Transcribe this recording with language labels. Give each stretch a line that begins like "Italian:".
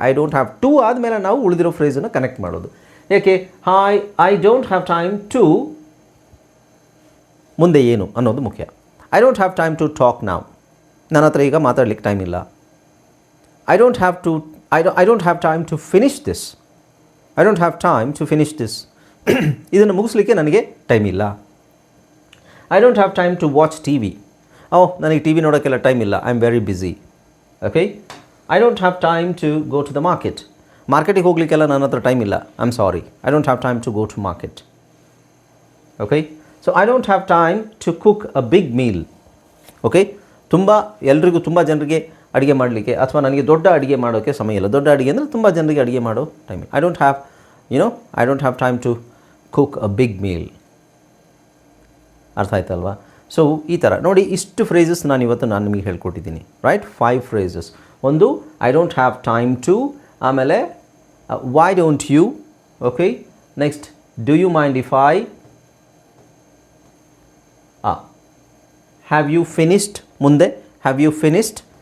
English: I don't have to
Kannada: ಆದಮೇಲೆ ನಾವು ಉಳಿದಿರೋ ಫ್ರೇಸನ್ನು ಕನೆಕ್ಟ್ ಮಾಡೋದು. ಯಾಕೆ?
English: I don't have time to
Kannada: ಮುಂದೆ ಏನು ಅನ್ನೋದು ಮುಖ್ಯ.
English: I don't have time to talk now,
Kannada: ನನ್ನ ಹತ್ರ ಈಗ ಮಾತಾಡ್ಲಿಕ್ಕೆ ಟೈಮ್ ಇಲ್ಲ.
English: I don't have to I don't have time to finish this. I don't have time to finish this.
Kannada: ಇದನ್ನು ಮುಗಿಸ್ಲಿಕ್ಕೆ ನನಗೆ ಟೈಮ್ ಇಲ್ಲ.
English: I don't have time to watch TV.
Kannada: ನನಗೆ ಟಿ ವಿ ನೋಡೋಕ್ಕೆಲ್ಲ ಟೈಮ್ ಇಲ್ಲ.
English: I am very busy. Okay. I don't have time to go to the market.
Kannada: ಮಾರ್ಕೆಟಿಗೆ ಹೋಗಲಿಕ್ಕೆಲ್ಲ ನನ್ನ ಹತ್ರ time ಇಲ್ಲ.
English: I am sorry. I don't have time to go to market. Okay. So I don't have time to cook a big meal. Okay.
Kannada: ಎಲ್ರಿಗೂ ತುಂಬ ಜನರಿಗೆ ಅಡುಗೆ ಮಾಡಲಿಕ್ಕೆ ಅಥವಾ ನನಗೆ ದೊಡ್ಡ ಅಡುಗೆ ಮಾಡೋಕ್ಕೆ ಸಮಯ ಇಲ್ಲ. ದೊಡ್ಡ ಅಡುಗೆ ಅಂದರೆ ತುಂಬ ಜನರಿಗೆ ಅಡುಗೆ ಮಾಡೋ ಟೈಮ್ ಇಲ್ಲ.
English: I don't have time to cook a big meal.
Kannada: ಅರ್ಥ ಆಯ್ತಲ್ವಾ? ಸೊ ಈ ಥರ ನೋಡಿ, ಇಷ್ಟು ಫ್ರೇಸಸ್ ನಾನು ನಿಮಗೆ ಹೇಳ್ಕೊಟ್ಟಿದ್ದೀನಿ. ರೈಟ್? 5 ಫ್ರೇಸಸ್.
English: ಒಂದು I don't have time to, ಆಮೇಲೆ why don't you, okay. Next do you mind if I, have you finished, ಮುಂದೆ have you finished.